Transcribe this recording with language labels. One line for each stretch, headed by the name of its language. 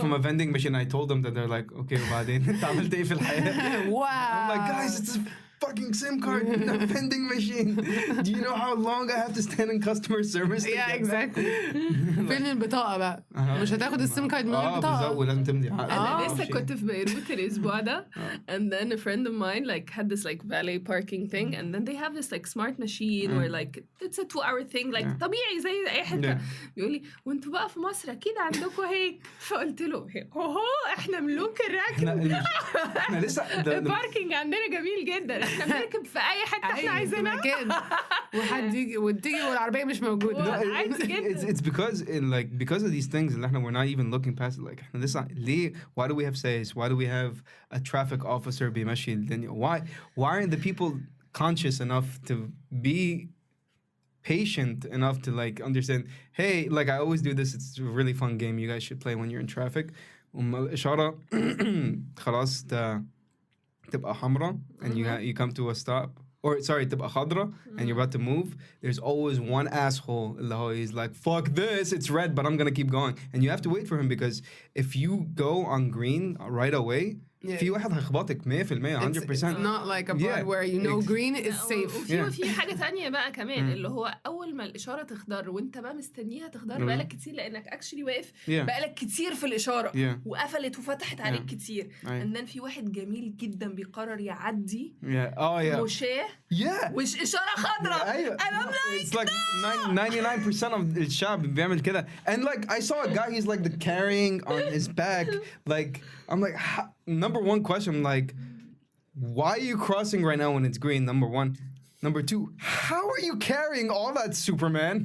English: from a vending machine. I told them that they're like, okay,
Arabic: وبعدين انت عملت ايه في الحياة?
English: I'm like, Wow. guys, it's fucking SIM card in the vending machine. Do you know how long I have to stand in customer service? Yeah, exactly.
Arabic: فين البطاقة بقى؟ مش هتاخد السيم كارد من غير بالظبط بطاقة. ولازم تمضي عقد. أنا لسه كنت في بيروت الأسبوع ده
English: and then a friend of mine like had this like valet parking thing and then they have this like smart machine where like it's a 2-hour thing like
Arabic: طبيعي زي أي حتة. بيقول لي وانتوا بقى في مصر أكيد عندكم هيك. فقلت له احنا ملوك الركب. احنا لسه الباركينج عندنا جميل جدا. احنا بنركب في أي حتة احنا عايزينها. وحد يجي وتيجي والعربية مش موجودة.
English: It's because of these things
Arabic: اللي احنا
English: we're not even looking past it. Like
Arabic: احنا لسه ليه
English: why do we have SAYS? Why do we have a traffic officer
Arabic: بيمشي الدنيا?
English: Why aren't the people conscious enough to be patient enough to like understand, hey, like I always do this, it's a really fun game you guys should play when you're in traffic.
Arabic: الإشارة خلاص تبقى حمراء
English: and you come to a stop. Or sorry,
Arabic: تبقى خضراء
English: and you're about to move. There's always one asshole
Arabic: اللي هو
English: he's like, fuck this, it's red, but I'm gonna keep going. And you have to wait for him because if you go on green right away,
Arabic: في واحد هيخبطك
English: 100% 100%. It's not like abroad where you know green is safe.
Arabic: وفي حاجة تانية بقى كمان اللي هو أول ما الإشارة تخضر وأنت بقى مستنيها تخضر بقالك كتير لأنك actually واقف بقالك كتير في الإشارة وقفلت وفتحت عليك كتير.
English: And then
Arabic: في واحد جميل جدا بيقرر يعدي مشاه وإشارة خضراء.
English: And I'm like, it's like 99% of
Arabic: الشعب بيعمل كده.
English: And like I saw a guy, he's like the carrying on his back. Like I'm like, number one question, like, why are you crossing right now when it's green? Number one. Number two, how are you carrying all that, Superman?